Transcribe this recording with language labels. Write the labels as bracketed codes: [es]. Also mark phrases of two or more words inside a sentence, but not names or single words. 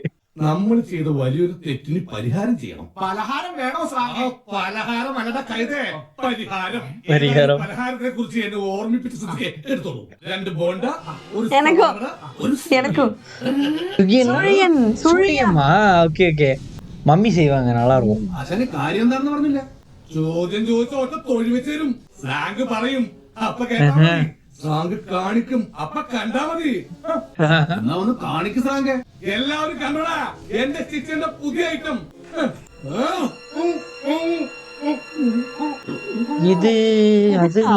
[ml] നമ്മൾ ചെയ്ത വലിയൊരു തെറ്റിന് പരിഹാരം ചെയ്യണം. പലഹാരം വേണോ സാറേ? പലഹാരം അല്ലട കൈതേ, പരിഹാരം. പലഹാരത്തെ കുറിച്ച് എന്നെ ഓർമ്മിപ്പിച്ച് എടുത്തോളൂ. 2 ബോണ്ട, ഒരു [en] okay okay. [ta] മമ്മി செய்வாங்க, நல்லா இருக்கும். [ml] ആശാന്റെ കാര്യം എന്താണെന്ന് പറഞ്ഞില്ല. ചോദ്യം ചോദിച്ച ഒറ്റ തൊഴിൽ വെച്ച് തരും. സ്ലാങ് പറയും, അപ്പൊ കേട്ടാ മതി. സ്ലാങ് കാണിക്കും, അപ്പൊ കണ്ടാ മതി. എന്നാ ഒന്ന് കാണിക്ക് സ്ലാങ്. എല്ലാവരും കണ്ടോടാ എന്റെ കിച്ചന്റെ പുതിയ ഐറ്റം. ഇത് അതില്ല